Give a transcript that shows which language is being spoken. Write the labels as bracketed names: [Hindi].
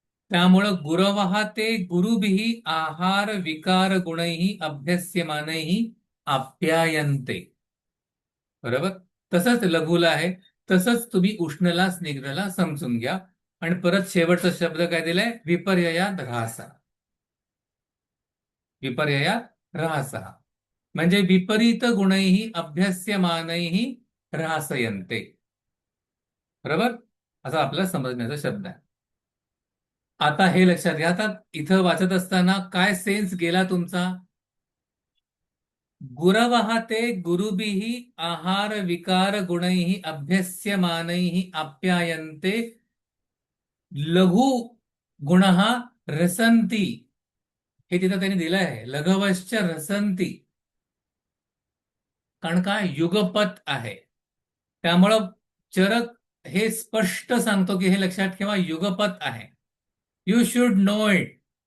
[Marathi] त्यामुळं [Sanskrit] गुरवः ते गुरुभिः आहार विकार गुणैः अभ्यस्यमानैः आप्यायन्ते. बरोबर. [Marathi] तसंच लघुला आहे, तसंच तुम्ही उष्णला स्निग्धला समजून घ्या. आणि परत शेवटचा शब्द काय दिलाय, विपर्ययात ऱ्हासा. विपर्ययात ऱ्हासा म्हणजे [Sanskrit] विपरीत गुणैः अभ्यस्यमानैः ऱ्हासयन्ते. [Marathi] बरोबर. असा आपला समजण्याचा शब्द आहे. आता हे लक्षात घ्या, आता इथं वाचत असताना काय सेन्स गेला तुमचा. [Sanskrit] गुरवः ते गुरुभिः आहार विकार गुणैः अभ्यस्यमानैः आप्यायन्ते लघु गुणः रसन्ति. [Marathi] हे तिथं त्यांनी दिलं आहे, [Sanskrit] लघवश्च रसन्ति. [Marathi] कारण काय युगपत आहे, त्यामुळं चरक हे स्पष्ट सांगतो की हे लक्षात ठेवा, युगपत आहे. [English] You should know it.